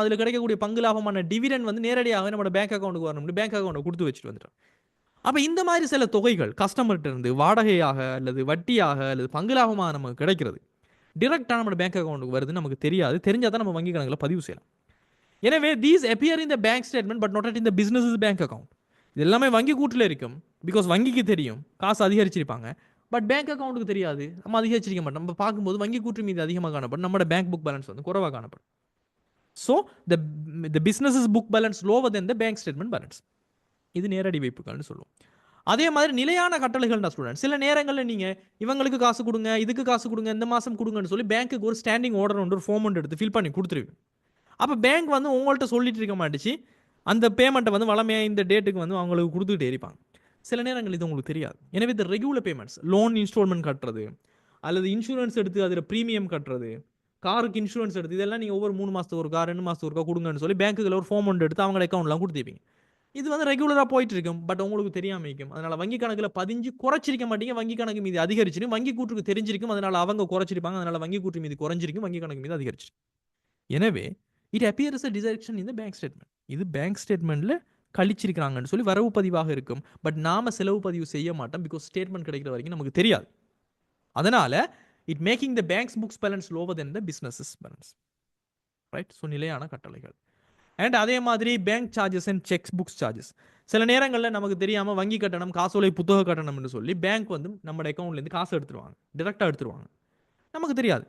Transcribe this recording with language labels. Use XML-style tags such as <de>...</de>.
<ta>அதில் கிடைக்கக்கூடிய பங்கு லாபமான டிவிடெண்ட் வந்து நேரடியாக நம்ம பேங்க் அக்கௌண்ட்டுக்கு வரணும். பேங்க் அக்கௌண்ட்டை கொடுத்து வச்சுட்டு வந்துட்டோம். அப்போ இந்த மாதிரி சில தொகைகள் கஸ்டமர்கிட்ட இருந்து வாடகையாக அல்லது வட்டியாக அல்லது பங்கு லாபமாக நமக்கு கிடைக்கிறது டிரெக்டாக நம்ம பேங்க் அக்கௌண்ட்டுக்கு வருது நமக்கு தெரியாது. தெரிஞ்சால் தான் நம்ம வங்கி கணக்கில் பதிவு செய்யலாம். எனவே</ta> <en>These appear in the bank statement but not in the business's bank account.</en> <ta>இது எல்லாமே வங்கி கூட்டில் இருக்கும். பிகாஸ் வங்கிக்கு தெரியும் காசு அதிகரிச்சிருப்பாங்க. பட் பேங்க் அக்கௌண்ட்டுக்கு தெரியாது. நம்ம அதிகரிச்சிருக்க மாட்டோம். நம்ம பார்க்கும்போது வங்கி கூற்று மீது அதிகமாக காணப்படும். நம்மளோட பேங்க் புக் பேலன்ஸ் வந்து குறைவாக காணப்படும்.</ta> <en>So the business's book balance lower than the bank statement balance.</en> <ta>இது நேரடி வைப்புகள்னு சொல்லுவோம். அதே மாதிரி நிலையான கட்டளைகள்னா ஸ்டூடெண்ட் சில நேரங்களில் நீங்கள் இவங்களுக்கு காசு கொடுங்க இதுக்கு காசு கொடுங்க இந்த மாதம் கொடுங்கன்னு சொல்லி பேங்க்குக்கு ஒரு ஸ்டாண்டிங் ஆர்டர் ஒன்று ஒரு ஃபார்ம் ஒன்று எடுத்து ஃபில் பண்ணி கொடுத்துருவீங்க. அப்போ பேங்க் வந்து உங்கள்கிட்ட சொல்லிட்டு இருக்க மாட்டுச்சு அந்த பேமெண்ட்டை வந்து வளமையாக இந்த டேட்டுக்கு வந்து அவங்களுக்கு கொடுத்துக்கிட்டே இருப்பாங்க. சில நேரங்கள் இது உங்களுக்கு தெரியாது. எனவே இந்த ரெகுலர் பேமெண்ட்ஸ் லோன் இன்ஸ்டால்மெண்ட் கட்டுறது அல்லது இன்சூரன்ஸ் எடுத்து அதில் ப்ரீமியம் கட்டுறது காருக்கு இன்சூரன்ஸ் எடுத்து இதெல்லாம் நீங்கள் ஒவ்வொரு 3 மாதத்துக்கு ஒருக்கா 2 மாதத்துக்கு ஒருக்கா கொடுங்கன்னு சொல்லி பேங்க்குகளில் ஒரு ஃபார்ம் ஒன்று எடுத்து அவங்க அக்கௌண்ட்லாம் கொடுத்துருப்பீங்க. இது வந்து ரெகுலராக போயிட்டு இருக்கும். பட் உங்களுக்கு தெரியாமல் இருக்கும். அதனால் வங்கி கணக்கில் பதிஞ்சு குறைச்சிருக்க மாட்டீங்க. வங்கி கணக்கு மீது அதிகரிச்சிருக்கும். வங்கி கூட்டுக்கு தெரிஞ்சிருக்கும். அதனால் அவங்க குறைச்சிருப்பாங்க. அதனால் வங்கி கூட்டு மீது குறைஞ்சிருக்கும். வங்கி கணக்கு மீது அதிகரிச்சிருக்கும். எனவே</ta> <en>It appears a deduction in the bank statement.</en> <ta>இது பேங்க் ஸ்டேட்மெண்ட்ல கழிச்சிருக்காங்கன்னு சொல்லி வரவு பதிவாக இருக்கும். பட் நாம செலவு பதிவு செய்ய மாட்டோம். பிகாஸ் ஸ்டேட்மெண்ட் கிடைக்கிற வரைக்கும் நமக்கு தெரியாது. அதனால</ta> <en>It making the bank's books balance lower than the business's balance. Right. So</en> <ta>நிலையான கட்டளைகள். அண்ட் அதே மாதிரி bank charges and sex books charges சில நேரங்களில் நமக்கு தெரியாமல் வங்கி கட்டணம் காசோலை புத்தக கட்டணம்னு சொல்லி பேங்க் வந்து நம்ம அக்கௌண்ட்லேருந்து காசு எடுத்துருவாங்க. டிரெக்டாக எடுத்துருவாங்க. நமக்கு தெரியாது.</ta>